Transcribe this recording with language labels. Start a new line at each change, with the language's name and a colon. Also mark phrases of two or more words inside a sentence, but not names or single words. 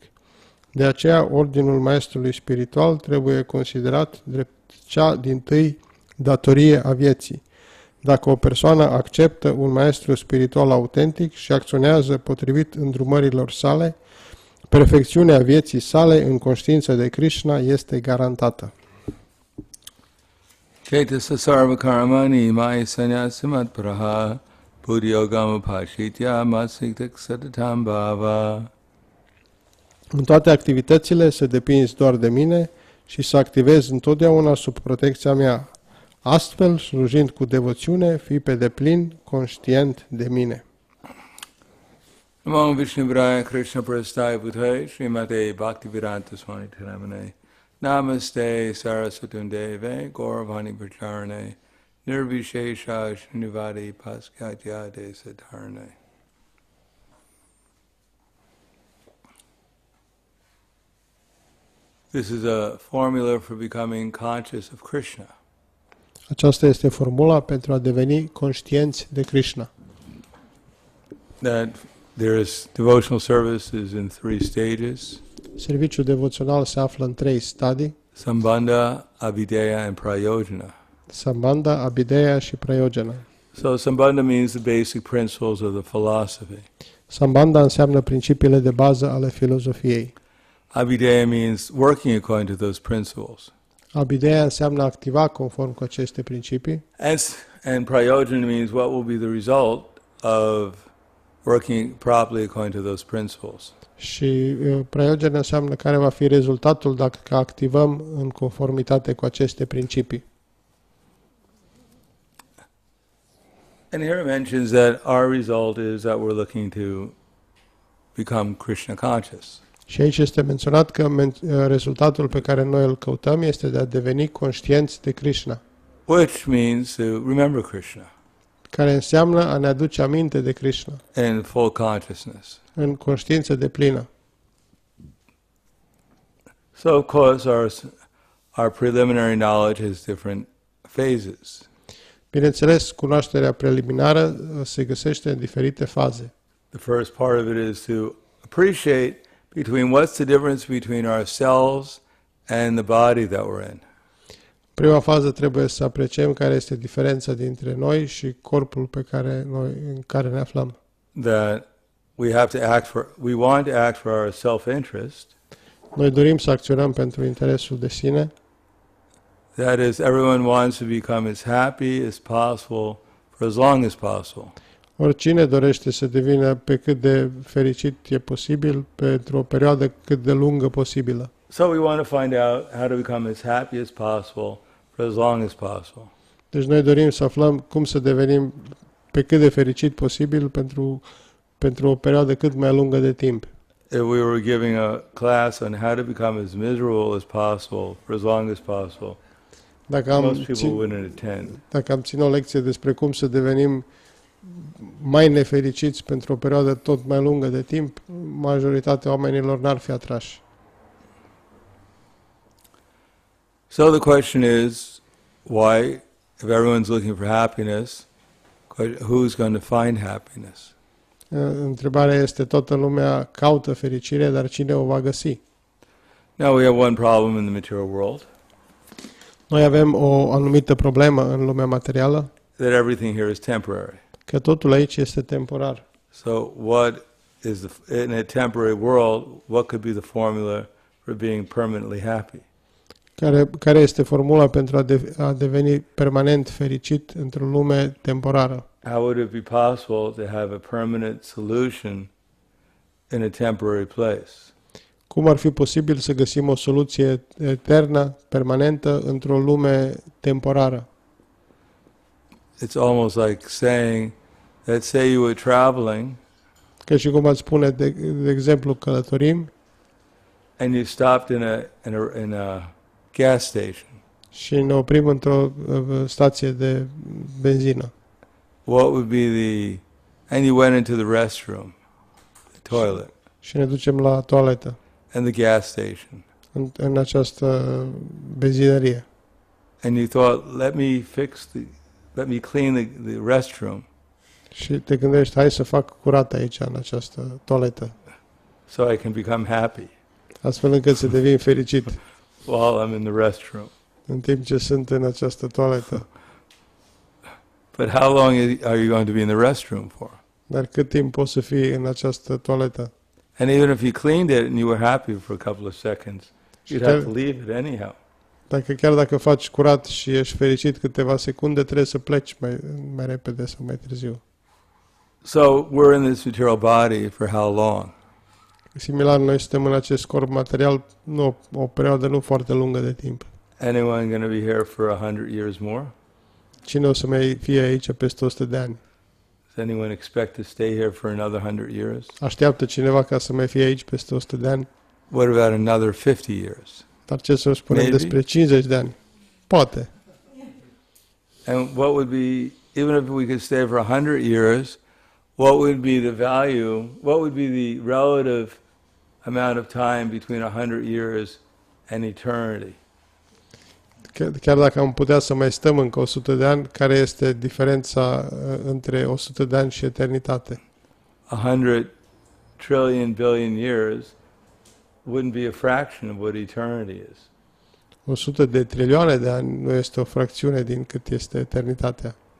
Romanian: De aceea, ordinul maestrului spiritual trebuie considerat drept cea dintâi datorie a vieții. Dacă o persoană acceptă un maestru spiritual autentic și acționează potrivit îndrumărilor sale, perfecțiunea vieții sale în conștiință de Krishna este garantată.
Sanskrit: चैतस सर्व कर्मणि मया संन्यसमत् प्रह बुद्धियोगम् उपाशित्य मसिक्तक सततम् भव.
Romanian: În toate activitățile să depinzi doar de mine și să activezi întotdeauna sub protecția mea. Astfel, slujind cu devoțiune, fii pe deplin conștient de mine.
Sanskrit: नमो विष्णुवाय कृष्ण प्रस्थाय भूताय श्रीमते भक्तिवेदान्त स्वामी तिरामने नमस्ते सरस्वतम् देवे गौरवाणी प्रचारणे निर्विशेष श्रीनिवादि पस्कात्य देसतारणे.
English: This is a formula for becoming conscious of Krishna.
Romanian: Aceasta este formula pentru a deveni conștienți de Krishna.
English: That there is devotional service is in 3 stages.
Romanian: Serviciul devoțional se află în 3 stadii:
English: Sambandha, Abhideya and Prayojana.
Romanian: Sambandha, Abhideya și Prayojana.
English: So Sambandha means the basic principles of the philosophy.
Romanian: Sambandha înseamnă principiile de bază ale filozofiei.
English: Abhideya means working according to those principles.
Romanian: Abhideya înseamnă activa conform cu aceste principii.
English: And Prayojana means what will be the result of working properly according to those principles.
Romanian: Și Prayojana înseamnă care va fi rezultatul dacă activăm în conformitate cu aceste principii.
English: And here it mentions that our result is that we're looking to become Krishna conscious.
Romanian: Și aici este menționat că rezultatul pe care noi îl căutăm este de a deveni conștienți de Krishna.
English: Which means to remember Krishna.
Romanian: Care înseamnă a ne aduce aminte de Krishna.
English: In full consciousness.
Romanian: În conștiință deplină.
English: So of course our preliminary knowledge has different phases.
Romanian: Bineînțeles, cunoașterea preliminară se găsește în diferite faze.
English: The first part of it is to appreciate what's the difference between ourselves and the body that we're in.
Romanian: Prima fază trebuie să apreciem care este diferența dintre noi și corpul în care ne aflăm.
English: That we want to act for our self-interest.
Romanian: Noi dorim să acționăm pentru interesul de sine.
English: That is, everyone wants to become as happy as possible for as long as possible.
Romanian: Oricine dorește să devină pe cât de fericit e posibil pentru o perioadă cât de lungă posibilă.
English: So we want to find out how to become as happy as possible for as long as possible.
Romanian: Deci noi dorim să aflăm cum să devenim pe cât de fericit posibil pentru o perioadă cât mai lungă de timp.
English: If we were giving a class on how to become as miserable as possible for as long as possible, most people wouldn't attend.
Romanian: Dacă am ținut o lecție despre cum să devenim mai nefericiți pentru o perioadă tot mai lungă de timp, majoritatea oamenilor n-ar fi atrași.
English: So the question is, why, if everyone's looking for happiness, who's going to find happiness?
Romanian: Întrebarea este, toată lumea caută fericire, dar cine o va găsi?
English: Now we have one problem in the material world,
Romanian: Noi avem o anumită problemă în lumea materială,
English: that everything here is temporary.
Romanian: că totul aici este temporar.
English: So what is in a temporary world, what could be the formula for being permanently happy?
Romanian: Care este formula pentru a deveni permanent fericit într-o lume temporară?
English: How would it be possible to have a permanent solution in a temporary place?
Romanian: Cum ar fi posibil să găsim o soluție eternă, permanentă, într-o lume temporară?
English: It's almost like saying, let's say you were traveling
Romanian: Că și cum ați spune, de exemplu, călătorim
English: and you stopped in a gas station.
Romanian: și ne oprim într-o stație de benzină.
English: What would be and you went into the restroom, the toilet,
Romanian: Și ne ducem la toaletă,
English: and the gas station.
Romanian: în această benzinărie.
English: And you thought, let me clean the restroom
Romanian: Și te gândești, hai să fac curat aici, în această toaletă,
English: so I can become happy
Romanian: astfel încât să devin fericit
English: while I'm in the restroom.
Romanian: în timp ce sunt în această toaletă.
English: But how long are you going to be in the restroom for?
Romanian: Dar cât timp poți să fii în această toaletă?
English: And even if you cleaned it and you were happy for a couple of seconds, you'd have to leave it anyhow.
Romanian: Chiar dacă faci curat și ești fericit câteva secunde, trebuie să pleci mai repede sau mai târziu.
English: So we're in this material body for how long?
Romanian: Similar, noi suntem în acest corp material o perioadă nu foarte lungă de timp.
English: Anyone going to be here for 100 years more?
Romanian: Cine o să mai fie aici peste 100 de ani?
English: Does anyone expect to stay here for another 100 years?
Romanian: Așteaptă cineva ca să mai fie aici peste 100 de ani?
English: What about another 50 years?
Romanian: Dar ce să spunem
English: Maybe.
Romanian: despre 50 de ani? Poate.
English: And what would be, even if we could stay for 100 years, what would be the value, what would be the relative amount of time between 100 years and eternity?
Romanian: Chiar dacă am putea să mai stăm încă 100 de ani, care este diferența între 100 de ani și eternitate?
English: 100 trillion billion years wouldn't be a fraction of what eternity is.
Romanian: 100 de trilioane de ani nu este o fracțiune din cât este eternitatea.